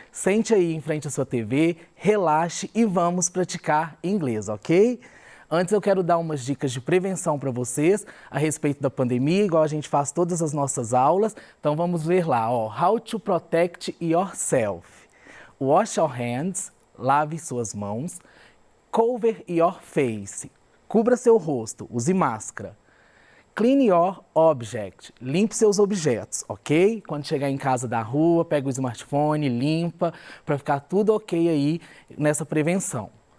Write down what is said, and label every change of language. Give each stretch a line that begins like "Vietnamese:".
Portuguese: Sente aí em frente à sua TV, relaxe e vamos praticar inglês, ok? Antes eu quero dar umas dicas de prevenção para vocês a respeito da pandemia, igual a gente faz todas as nossas aulas. Então vamos ver lá, ó.
English: How to protect yourself. Wash your hands,
Portuguese: lave suas mãos.
English: Cover your face,
Portuguese: cubra seu rosto, use máscara.
English: Clean your object,
Portuguese: limpe seus objetos, ok? Quando chegar em casa da rua, pega o smartphone, limpa, para ficar tudo ok aí nessa prevenção.